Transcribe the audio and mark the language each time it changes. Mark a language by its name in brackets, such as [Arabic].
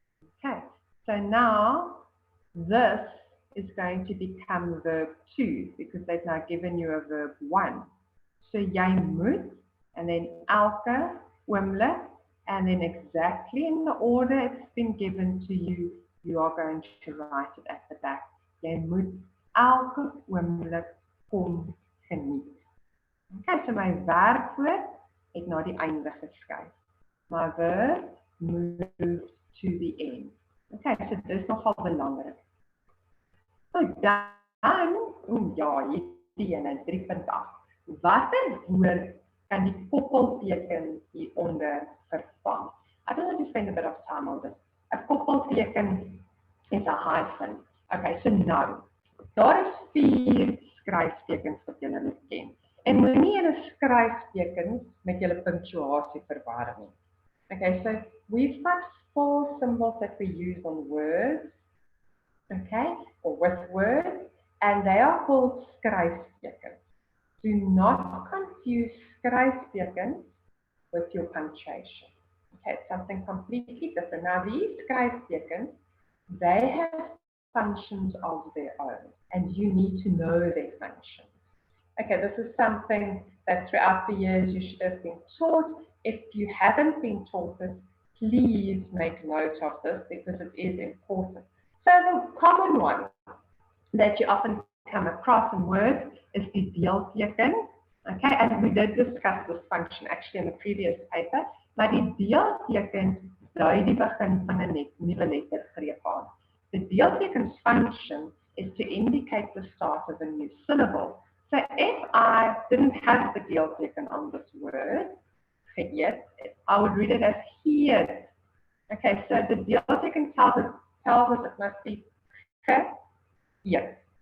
[English] Okay, so now this is going to become verb 2 because they've now given you a verb 1. So [Afrikaans] jy moet, [English] and then [Afrikaans] elke oomblik, [English] and then exactly in the order it's been given to you, you are going to write it at the back. [Afrikaans] Jy moet elke oomblik kom geniet. Okay, so my werkwoord het na die einde geskuif. [English] My verb moves to the end. Okay, so [Afrikaans] dit is nogal belangrik. So dan, ja, hierdie ene 3.8. Watter woord kan die koppelteken hieronder vervang? [English] I don't want to spend a bit of time on this. A koppelteken is a hyphen. [Afrikaans] Okay, so nou, daar is 4 skryftekens wat julle moet ken. En moenie in 'n skryfteken met julle punctuasie verwar nie. [English] Okay, so we've got 4 symbols that we use on words, okay, or with words, and they are called skryftekens. Do not confuse skryftekens with your punctuation. Okay, it's something completely different. Now, these skryftekens, they have functions of their own, and you need to know their functions. Okay, this is something that throughout the years you should have been taught. If you haven't been taught this, please make note of this because it is important. So the common one that you often come across in words is the deelteken. Okay, and we did discuss this function actually in the previous paper. [Afrikaans] Maar die deelteken dui die begin van 'n nuwe lettergreep aan. [English] The deelteken's function is to indicate the start of a new syllable. So if I didn't have the deelteken on this word, geëet, I would read it as geëet. Okay, so the deelteken tells us it must be geëet.